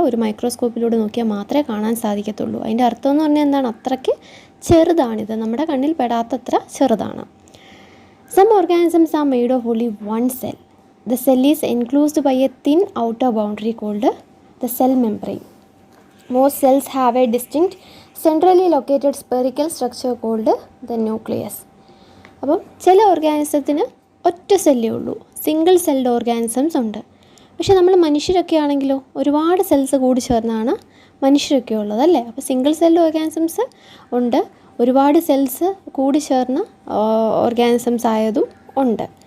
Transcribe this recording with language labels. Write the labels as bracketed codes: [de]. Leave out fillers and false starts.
[ml] ഒരു മൈക്രോസ്കോപ്പിലൂടെ നോക്കിയാൽ മാത്രമേ കാണാൻ സാധിക്കത്തുള്ളൂ. അതിൻ്റെ അർത്ഥം എന്ന് പറഞ്ഞാൽ എന്താണ്? അത്രയ്ക്ക് ചെറുതാണിത്, നമ്മുടെ കണ്ണിൽ പെടാത്തത്ര ചെറുതാണ്. [en] Some organisms are made of only one cell. The cell is enclosed by a thin outer boundary called the cell membrane. Most cells have a distinct centrally located spherical structure called the nucleus. [ml] അപ്പം ചില ഓർഗാനിസത്തിന് ഒറ്റ സെല്ലേ ഉള്ളൂ, single celled organisms ഉണ്ട്. പക്ഷേ നമ്മൾ മനുഷ്യരൊക്കെ ആണെങ്കിലോ ഒരുപാട് സെൽസ് കൂടി ചേർന്നാണ് മനുഷ്യരൊക്കെ ഉള്ളത് അല്ലേ. അപ്പോൾ സിംഗിൾ സെൽഡ് ഓർഗാനിസംസ് ഉണ്ട്, ഒരുപാട് സെൽസ് കൂടി ചേർന്ന ഓർഗാനിസംസ് ആയതും ഉണ്ട്.